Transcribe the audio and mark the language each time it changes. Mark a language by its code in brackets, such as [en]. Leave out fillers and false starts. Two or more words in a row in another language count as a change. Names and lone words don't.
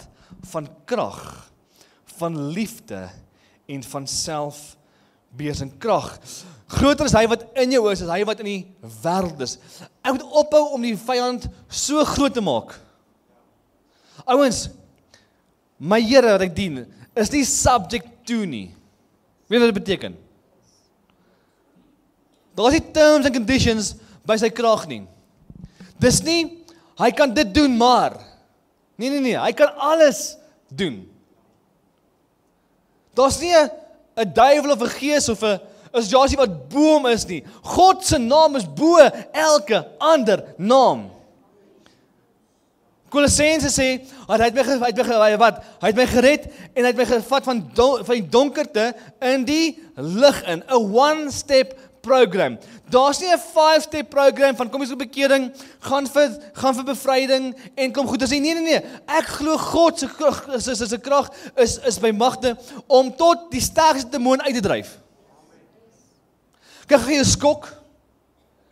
[af] Van krag, van liefde en van selfbeheersing. Krag. Groter is hy wat in jou is, as hy wat in die wêreld is. Ek moet ophou om die vyand so groot te maak. Ouens, my Here wat ek dien, is nie [en] subject to [af] nie. Weet wat dit beteken? Daar is nie [en] terms and conditions [af] by sy krag nie. Dis nie, hy kan dit doen maar. Nee, hy kan alles doen. Daar's nie 'n duiwel of 'n gees of 'n situasie wat bo hom is nie. God se naam is bo elke ander naam. Kolossense sê, hy het my gered en hy het my gevat van die donkerte in die lig in. [en] 'n one-step program. [af] Daar's nie 'n [en] 5-step program [af] van kom eens op bekering, gaan vir bevryding en kom goed. Dis nee. Ek glo God se krag is by magte om tot die sterkste demoon uit te dryf. Kyk, gee 'n skok.